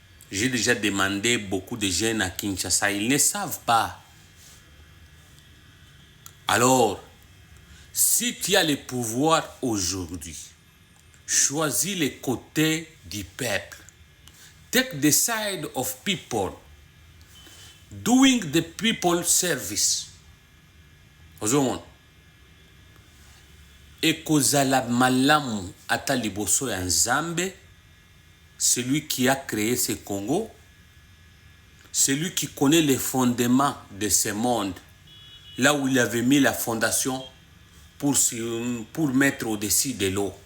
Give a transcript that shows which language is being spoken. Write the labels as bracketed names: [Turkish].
[French] J'ai déjà demandé beaucoup de jeunes à Kinshasa, ils ne savent pas. Alors, si tu as le pouvoir aujourd'hui, choisis les côtés du peuple. [English] Take the side of people. Doing the people service. Ozomon. [Lingala] Ekozala malamu ata liboso ya Nzambe, [French] celui qui a créé ce Congo, celui qui connaît les fondements de ce monde, là où il avait mis la fondation pour mettre au-dessus de l'eau.